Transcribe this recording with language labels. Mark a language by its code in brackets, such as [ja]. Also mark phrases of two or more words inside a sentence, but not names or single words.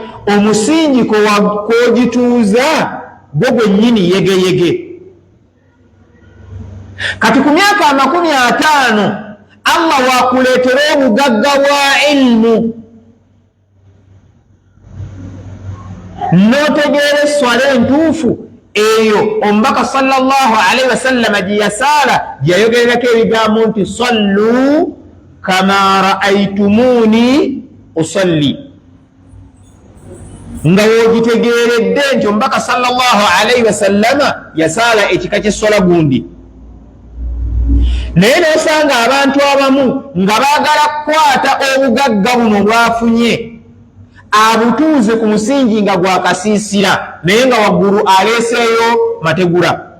[lg] Omusingi kwogituuza gwo gwennyini yegeyege. Kati ku myaka 50 Allah wakuleetera obugagga bwa ilmu, n'otegeera esswala entuufu eyo omubaka [ar] صلى الله عليه وسلم [lg] gye yasaala gyayogererako ebigambo nti [ar] صلوا كما رأيتموني أصلي, [lg] nga woogitegeeredde nti omubaka [ar] صلى الله عليه وسلم [lg] yasaala ekika ky'essola gundi. Naye n'osanga abantu abamu nga baagala kukwata obugagga buno bwafunye abutuuze ku musingi nga gwakasiisira, naye nga waggulu aleeseeyo mategula.